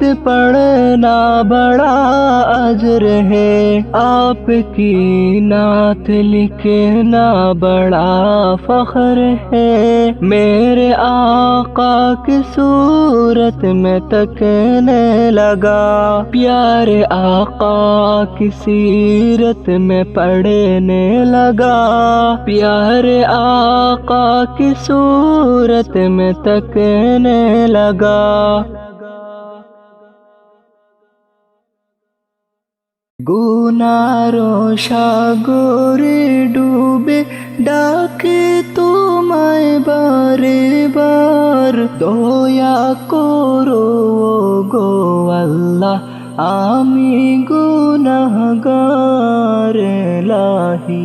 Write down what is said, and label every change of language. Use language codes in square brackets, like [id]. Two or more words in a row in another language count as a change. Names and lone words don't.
[ur] پڑھنا بڑا اجر ہے، آپ کی نعت لکھنا بڑا فخر ہے، میرے آقا کی صورت میں تکنے لگا، پیارے آقا کی سیرت میں پڑھنے لگا، پیارے آقا کی صورت میں تکنے لگا۔ [bn] گناہوں সাগরে ডুবে ডাকে তোমায় বারে বার, দয়া করো গো আল্লাহ আমি গুনাহগার ইলাহি।